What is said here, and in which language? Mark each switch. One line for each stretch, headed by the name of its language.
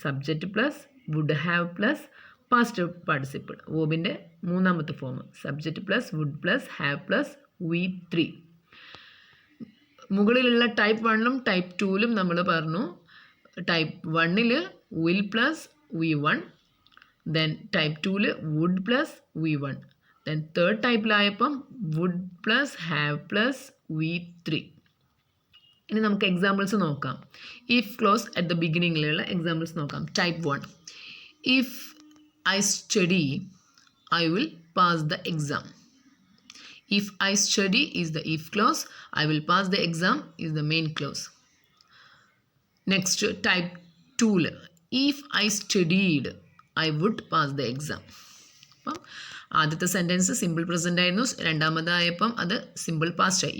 English: Subject plus would have plus past participle.
Malayalam: വേർബിൻ്റെ മൂന്നാമത്തെ form
English: Subject plus would plus have plus V3.
Malayalam: മുകളിലുള്ള type 1 type 2 നമ്മൾ പറഞ്ഞു. Type 1 will plus V1, then type 2 would plus V1, then third ടൈപ്പിലായപ്പം would plus have plus V3. ഇനി നമുക്ക് examples നോക്കാം. If close at the ബിഗിനിങ്ങിലുള്ള examples നോക്കാം.
English: Type 1, if I study, I will pass the exam. If I study is the if clause, I will pass the exam is the main clause. Next, type 2. If I studied, I would pass the exam.
Malayalam: അപ്പം ആദ്യത്തെ sentence simple present ആയിരുന്നു, രണ്ടാമതായപ്പം അത് simple past ആയി.